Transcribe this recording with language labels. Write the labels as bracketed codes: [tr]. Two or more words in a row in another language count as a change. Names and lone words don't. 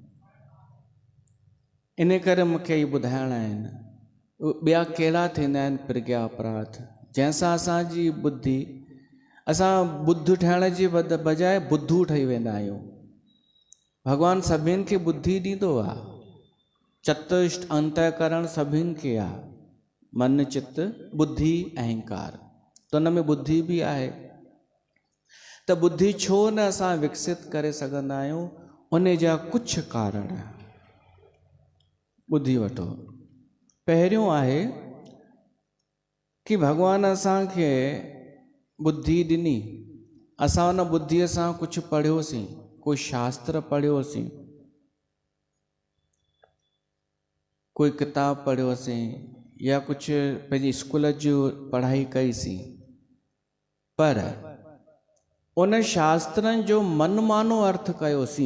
[sd] इन करे मूंखे इहे ॿुधाइणा आहिनि ॿिया कहिड़ा थींदा आहिनि प्रज्ञा अपराध, जंहिंसां असांजी बुद्धि, असां बुद्ध ठहिण जे बजाए बुद्धू ठही वेंदा आहियूं। भॻवानु सभिनि खे बुद्धि ॾींदो आहे। चतुष्ट अंतःकरण सभिनि खे आहे, मन चित बुद्धि अहंकार, त हुन में बुद्धि बि आहे। त बुद्धि छो न असां विकसित करे सघंदा आहियूं? उन जा कुझु कारण ॿुधी वठो। पहिरियों आहे कि भॻवान असांखे बुद्धि ॾिनी, असां उन बुद्धीअ सां कुझु पढ़ियोसीं, कोई शास्त्र पढ़ियोसीं, कोई किताब पढ़ियोसीं या कुझु पंहिंजी स्कूल जी पढ़ाई कईसीं, पर उन शास्त्रनि जो मनमानो अर्थ कयोसीं।